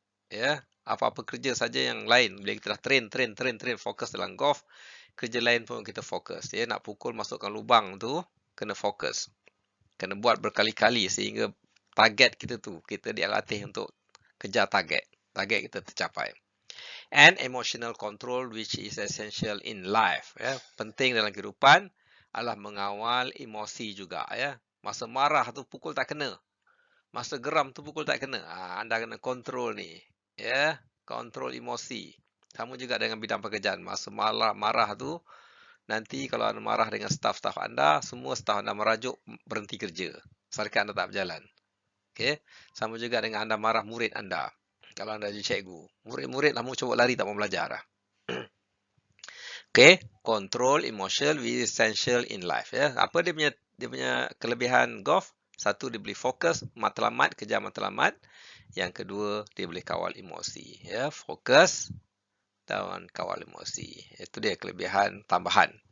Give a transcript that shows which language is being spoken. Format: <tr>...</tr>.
<ms>Ya, apa-apa kerja saja yang lain. Bila kita dah train, fokus dalam golf, kerja lain pun kita fokus. Ya, nak pukul masukkan lubang tu, kena fokus. Kena buat berkali-kali sehingga target kita tu, kita dilatih untuk kejar target. Target kita tercapai.</ms> <en>And emotional control which is essential in life.</en> <ms>Ya. Penting dalam kehidupan adalah mengawal emosi juga. Ya. Masa marah tu pukul tak kena. Masa geram tu pukul tak kena. Anda kena kontrol ni. Ya. Kontrol emosi. Sama juga dengan bidang pekerjaan. Masa marah tu, nanti kalau anda marah dengan staf-staf anda, semua staf anda merajuk berhenti kerja. Syarikat anda tak berjalan. Okay. Sama juga dengan anda marah murid anda. Kalau anda jadi cikgu. Murid-murid lama cuba lari tak mau belajar. Okay.</ms> <en>Control emotion is essential in life.</en> <ms>Ya. Apa dia punya kelebihan golf? Satu, dia boleh fokus matlamat, kejar matlamat. Yang kedua, dia boleh kawal emosi. Ya. Fokus dan kawal emosi. Itu dia kelebihan tambahan.</ms>